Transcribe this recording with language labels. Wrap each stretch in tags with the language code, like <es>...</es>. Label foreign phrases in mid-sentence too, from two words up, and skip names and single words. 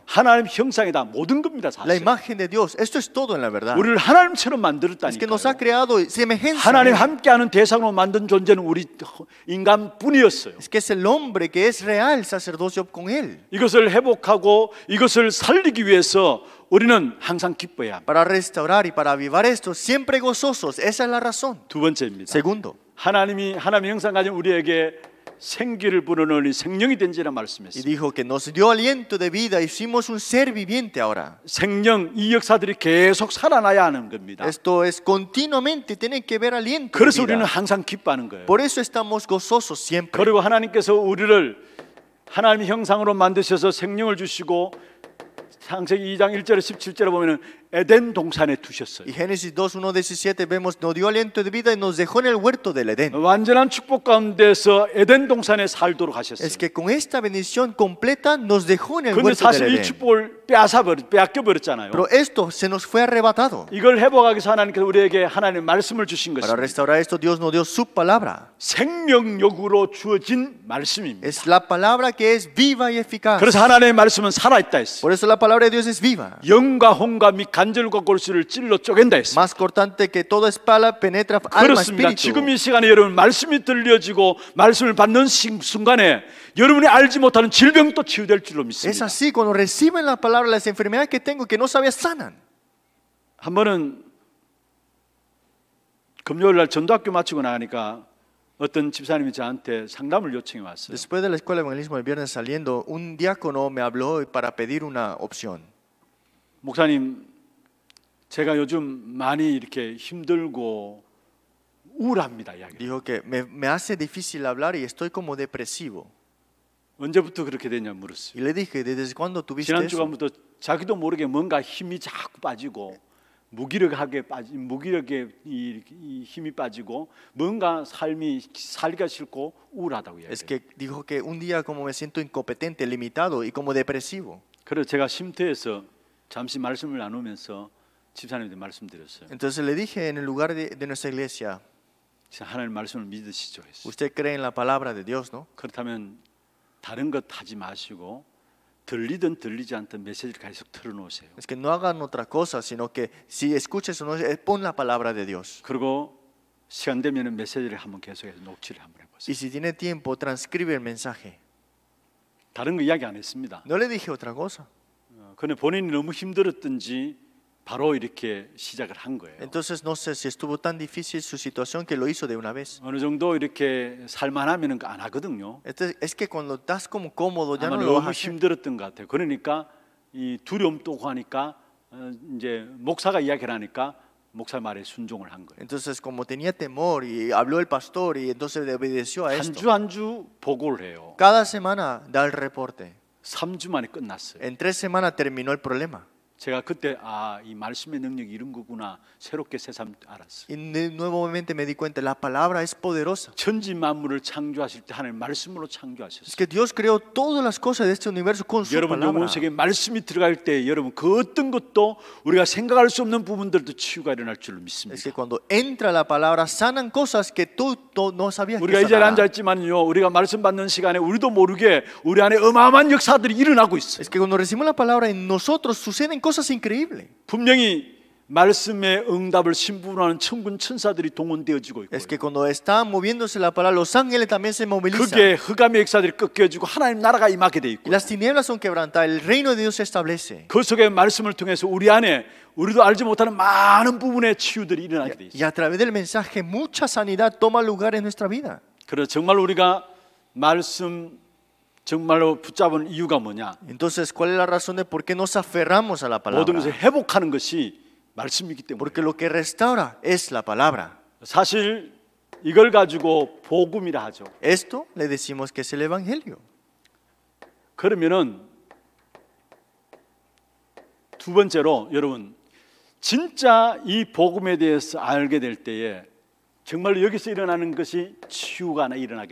<ko>하나님 형상이다 모든 겁니다.</ko> <es>La</es> <ko>사실</ko> <es>imagen de Dios, esto es todo en la verdad.</es> <ko>우리를 하나님처럼</ko> <es>Es que nos ha</es> <ko>만들었다니까요.</ko> <es>creado semejanza.</es> <ko>하나님 함께하는 대상으로 만든 존재는 우리 인간뿐이었어요.</ko> <es>Es que es el hombre que es real sacerdocio con él.</es> <ko>이것을 회복하고 이것을 살리기 위해서 우리는 항상 기뻐해야 합니다.</ko> <es>Para restaurar y para avivar esto, siempre gozosos. Esa es la razón.</es> <ko>두 번째입니다.</ko> <es>Segundo,</es> <ko>하나님의 형상 가진 우리에게 생기를 불어넣으니 생명이 된지라</ko> <es>y</es> <ko>말씀했어요.</ko> <es>dijo que nos dio aliento de vida, hicimos un ser viviente ahora.</es> <ko>생명 이 역사들이 계속 살아나야 하는 겁니다.</ko> <es>Esto es continuamente, tienen que ver aliento de</es> <ko>그래서 우리는</ko> <es>vida.</es> <ko>항상 기뻐하는 거예요.</ko> <es>Por eso estamos gozosos siempre.</es> <ko>그리고 하나님께서 우리를 하나님의 형상으로 만드셔서 생명을 주시고 창세기 2장 1절에 17절에 보면은 에덴 동산에 두셨어요.</ko> <es>Y Génesis 2:1-17 vemos, nos dio aliento de vida y nos dejó en el huerto del Edén.</es> <ko>완전한 축복 가운데서 에덴 동산에 살도록 하셨어요.</ko> <es>Es que con esta bendición completa nos dejó en el</es> <ko>근데</ko> <es>huerto del</es> <ko>사실 이</ko> <es>Edén.</es> <ko>축복을 빼앗겨 버렸잖아요.</ko> <es>Pero esto se nos fue arrebatado.</es> <ko>이걸 회복하기 위해서 하나님께서 우리에게 하나님의 말씀을 주신</ko> <es>Para</es> <ko>것입니다.</ko> <es>restaurar esto, Dios nos dio su palabra.</es> <ko>생명력으로 주어진 말씀입니다.</ko> <es>Es la palabra que es viva y eficaz.</es> <ko>그래서 하나님의 말씀은 살아있다 했어요.</ko> <es>Por eso la palabra de Dios es viva.</es> <ko>영과 혼과 및 간절과 골수를 찔러 쪼갠다 했어요.</ko> <es>Más cortante que toda espada penetra alma,</es> <ko>그렇습니다.</ko> <es>espíritu.</es> <ko>지금 이 시간에 여러분 말씀이 들려지고 말씀을 받는 순간에 여러분이 알지 못하는 질병도 치유될 줄로</ko> <es>Es</es> <ko>믿습니다.</ko> <es>así, cuando reciben la palabra, las enfermedades que tengo que no sabía sanan.</es> <ko>한 번은 금요일 날 전도학교 마치고 나가니까 어떤 집사님이 저한테 상담을 요청해 왔어요.</ko> <es>Después de la escuela de evangelismo el viernes saliendo, un diácono me habló para pedir una opción.</es> <ko>목사님, 제가 요즘 많이 이렇게 힘들고 우울합니다. 이야기.</ko> <es>Dijo que me hace difícil hablar y estoy como depresivo.</es> <ko>언제부터 그렇게 됐냐 물었어요.</ko> <es>Y le dije, ¿desde cuándo tuviste</es> <ko>지난</ko> <es>eso?</es> <ko>주간부터 자기도 모르게 뭔가 힘이 자꾸 빠지고 무기력에 이 힘이 빠지고 뭔가 살기가 싫고 우울하다고</ko> <es>Es</es> <ko>이야기해요.</ko> <es>que dijo que un día como me siento incompetente, limitado y como depresivo.</es> <ko>그래서 제가 쉼터에서 잠시 말씀을 나누면서 집사님한테 말씀드렸어요.</ko> <es>Entonces le dije en el lugar de nuestra iglesia,</es> <ko>하나님 말씀을 믿으시죠 했어요.</ko> <es>usted cree en la palabra de Dios, ¿no?</es> <ko>그렇다면 다른 것 하지 마시고 들리든 들리지 않든 메시지를 계속 틀어놓으세요.</ko> <es>Es que no hagan otra cosa, sino que si escuches o no, pon la palabra de Dios.</es> <ko>그리고 시간 되면 메시지를 한번 계속해서 녹취를 한번 해보세요.</ko> <es>Y si tiene tiempo, transcribe el mensaje.</es> <ko>다른 거 이야기 안 했습니다.</ko> <es>No le dije otra cosa.</es> <ko>근데 본인이 너무 힘들었든지 바로 이렇게 시작을 한 거예요.</ko> <es>Entonces no sé si estuvo tan difícil su situación que lo hizo de una vez.</es> <ko>어느 정도 이렇게 살만하면 안 하거든요.</ko> <es>Es que cuando estás como cómodo ya</es> <ko>아마</ko> <es>no lo vas a</es> <ko>너무</ko> <es>hacer.</es> <ko>힘들었던 것 같아요. 그러니까 이 두려움도 오고 하니까 이제 목사가 이야기를 하니까 목사 말에 순종을 한 거예요.</ko> <es>Entonces como tenía temor y habló el pastor y entonces obedeció a</es> <ko>한</ko> <es>esto.</es> <ko>주 한 주 보고를 해요.</ko> <es>Cada semana da el reporte.</es> <ko>3주 만에 끝났어요.</ko> <es>En 3 semanas terminó el problema.</es> <ko>제가 그때 이 말씀의 능력이 이런 거구나 새롭게 새삼 알았어요.</ko> <es>Y nuevamente me di cuenta, la palabra es poderosa.</es> <ko>천지 만물을 창조하실 때 하나님 말씀으로</ko> <es>Es</es> <ko>창조하셨어요.</ko> <es>que Dios creó todas las cosas de este universo con su</es> <ko>여러분</ko> <es>palabra.</es> <ko>영혼 속에 말씀이 들어갈 때 여러분 그 어떤 것도 우리가 생각할 수 없는 부분들도 치유가 일어날 줄로</ko> <es>Es que</es> <ko>믿습니다.</ko> <es>cuando entra la palabra sanan cosas que tú no sabías</es> <ko>우리가</ko> <es>que</es> <ko>이 자리에 앉아</ko> <es>sanará.</es> <ko>있지만요, 우리가 말씀 받는 시간에 우리도 모르게 우리 안에 어마어마한 역사들이 일어나고 있어요.</ko> <es>Es que cuando recibimos la palabra en nosotros suceden cosas increíbles.</es> <ko>분명히 말씀의 응답을 심부름하는 천군 천사들이 동원되어지고 있고</ko> <es>Es que cuando está moviéndose la palabra, los ángeles también se movilizan.</es> <ko>그게 흑암의 역사들이 꺾여지고 하나님 나라가 임하게 돼</ko> <es>Y</es> <ko>있고</ko> <es>las tinieblas son quebrantadas, el reino de Dios se establece.</es> <ko>그 속에 말씀을 통해서 우리 안에 우리도 알지 못하는 많은 부분의 치유들이 일어나게 돼</ko> <es>Y</es> <ko>있어요.</ko> <es>a través del mensaje, mucha sanidad toma lugar en nuestra vida.</es> <ko>그래서 정말 우리가 말씀 정말로 붙잡은 이유가 뭐냐?</ko> <es>Entonces, ¿cuál es la razón de por qué nos aferramos a la</es> <ko>모든 것을</ko> <es>palabra?</es> <ko>회복하는 것이 말씀이기 때문에.</ko> <es>Porque lo que restaura es la palabra.</es> <ko>사실 이걸 가지고 복음이라 하죠.</ko> <es>Esto le decimos que es el evangelio.</es> <ko>그러면은 두 번째로 여러분 진짜 이 복음에 대해서 알게 될 때에 정말로 여기서 일어나는 것이 치유가 하나 일어나게</ko>